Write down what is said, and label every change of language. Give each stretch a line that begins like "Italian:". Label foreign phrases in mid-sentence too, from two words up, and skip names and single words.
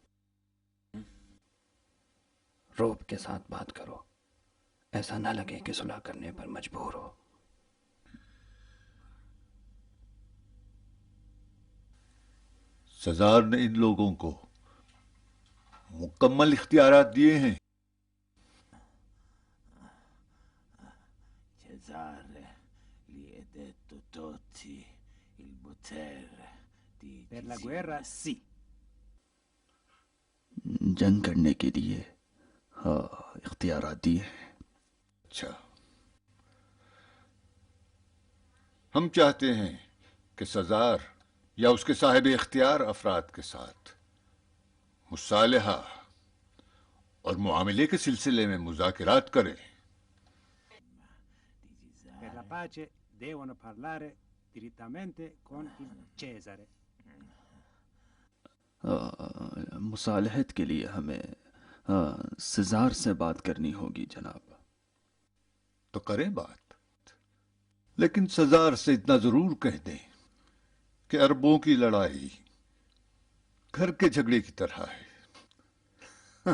Urdu: روب کے ساتھ بات کرو، ایسا نہ لگے کہ صلح کرنے پر مجبور ہو. سزار نے ان لوگوں کو مکمل اختیارات دیے ہیں.
Italian: Per la guerra sì.
Urdu: جنگ کرنے کے لیے ہاں اختیارات دیے ہیں. اچھا، ہم چاہتے ہیں کہ سزار یا اس کے صاحب اختیار افراد کے ساتھ مصالحہ اور معاملے کے سلسلے میں مذاکرات کریں.
Italian: Per la pace devono parlare direttamente con il Cesare.
Urdu: مصالحت کے لیے ہمیں سزار سے بات کرنی ہوگی جناب. تو کریں بات، لیکن سزار سے اتنا ضرور کہہ دیں کہ اربوں کی لڑائی گھر کے جھگڑے کی طرح ہے۔